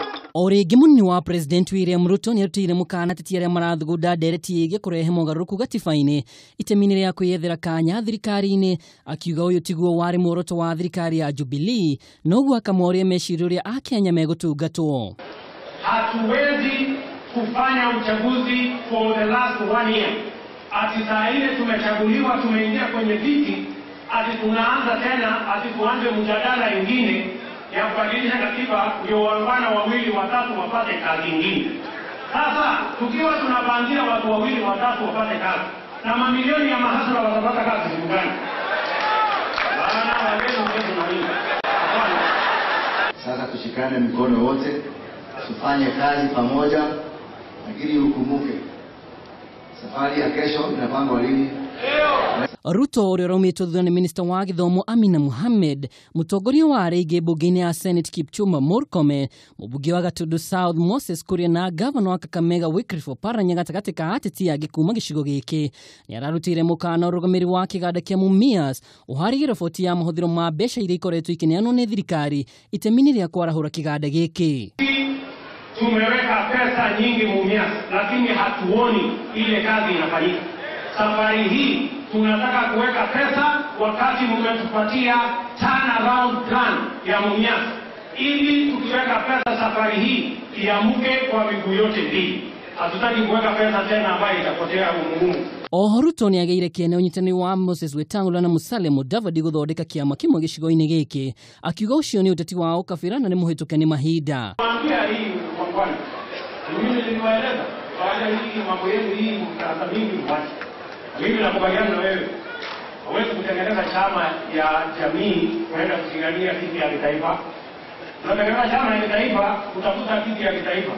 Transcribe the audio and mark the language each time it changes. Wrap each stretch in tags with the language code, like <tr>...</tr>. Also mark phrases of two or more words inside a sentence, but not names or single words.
<ki>Origi munini wa President William Ruto nioritie mukana ateti aria marathugunda ndereti ige kurehe mogaruruku gatiba-ini iteminire ya kwiyethera kanya thirikari-ini, akiuga uyu tiguo wari muoroto wa thirikari ya Jubilee, noguo akamoria meciria a Kenya megutungatwo.</ki> <sw>Hatuwezi kufanya uchaguzi</sw> <en>for the last 1 year.</en> <sw>Ati saa ile tumechaguliwa, tumeingia kwenye viti, ati tunaanza tena, ati tuanze mjadala ingine ya kubadilisha katiba ndio wangwana wawili watatu wapate kazi nyingine. Sasa tukiwa tunapangia watu wawili watatu wapate kazi na mamilioni ya mahasura watapata kazi gani? Bana walezo kwetu na hii. Sasa tushikane mikono wote, tufanye kazi pamoja, lakini ukumbuke safari ya kesho inapangwa lini?</sw> <ki>Ruto uria raumĩtwo thutha nĩ Minister wa Gĩthomo Amina Mohamed, mutongoria wa araugire bunge-inĩ ya Senate Kipchumba Murkomen, mũmbunge wa Gatundu South Moses Kuria na governor wa Kakamega Wycliffe Oparanya gatagatĩ ka ateti angĩ kuma gĩcigo gĩkĩ. Nĩ ararutĩire mũkana ũrũgamĩrĩri wa kĩganda kĩa Mumias ũharĩrie riboti ya mahũthĩro ma mbeca iria ikoretwo ikĩneanwo nĩ thirikari itemi-inĩ rĩa kwarahũra kĩganda gĩkĩ.</ki> <sw>Tumeweka pesa nyingi Mumias, lakini hatuoni ile kazi inafanyika. Safari hii tunataka kuweka pesa wakati mmetupatia</sw> <en>turnaround plan</en> <sw>ya Mumias, ili tukiweka pesa safari hii iamuke kwa miguu yote mbili. Hatutaki kuweka pesa tena ambayo itapotea umuhimu.</sw> <ki>Ruto ni ageire kiene unyitaniri wa Moses Wetangula na Musalia Mudavadi guthondeka kiama kimwe gĩcigo-inĩ gĩkĩ, akiuga ucio ni uteti wa ukabila na ni muhĩtũke ni mahinda.</ki> <sw>Mwambia hii kwa mfano, mimi niliwaeleza baada hii mambo yenu hii mkarata mingi mwache. Mimi nakubaliana na wewe. Hawezi kutengeneza chama ya jamii kwenda kupigania kiti ya kitaifa. Unatengeneza chama ya kitaifa, utafuta kiti ya kitaifa.</sw>